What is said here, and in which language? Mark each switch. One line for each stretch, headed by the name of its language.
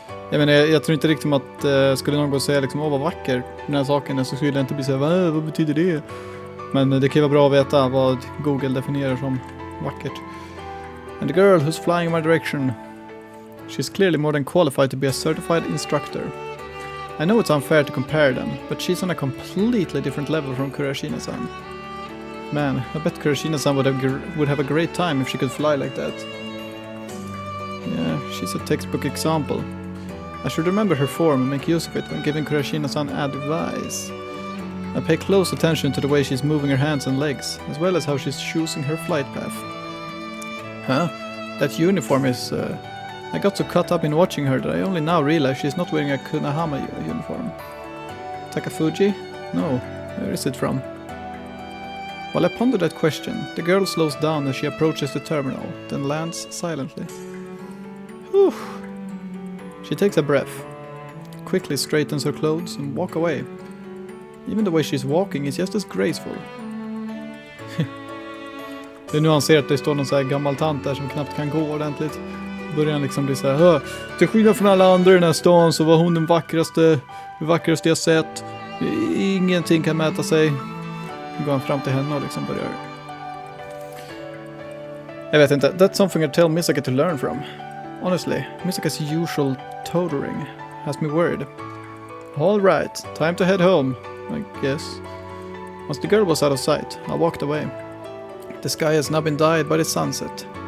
Swedish: Jag menar, jag tror inte riktigt att skulle någon gå och säga liksom, vad vacker den här saken är, så skulle jag inte bli så här, vad betyder det? Men det kan vara bra att veta vad Google definierar som vackert.
English: And the girl who's flying in my direction. She's clearly more than qualified to be a certified instructor. I know it's unfair to compare them, but she's on a completely different level from Kurashina-san. Man, I bet Kurashina-san would have a great time if she could fly like that. Yeah, she's a textbook example. I should remember her form and make use of it when giving Kurashina-san advice. I pay close attention to the way she's moving her hands and legs, as well as how she's choosing her flight path. Huh? That uniform is... I got so caught up in watching her that I only now realize she's not wearing a Kunahama uniform. Takafuji? No. Where is it from? While I ponder that question, the girl slows down as she approaches the terminal, then lands silently. Whew. She takes a breath, quickly straightens her clothes and walks away. Even the way she's walking is just as graceful.
Swedish: Det är nu han ser att det står någon så här gammal tant där som knappt kan gå ordentligt. Börjar han liksom bli så här, till skillnad från alla andra i den här stan så var hon den vackraste jag sett. Ingenting kan mäta sig. Nu går han fram till henne och liksom börjar... Jag vet inte,
English: that's something I tell Misaka to learn from. Honestly, Misaka's usual tutoring has me worried. All right, time to head home, I guess. Once the girl was out of sight, I walked away. The sky has now been dyed by the sunset.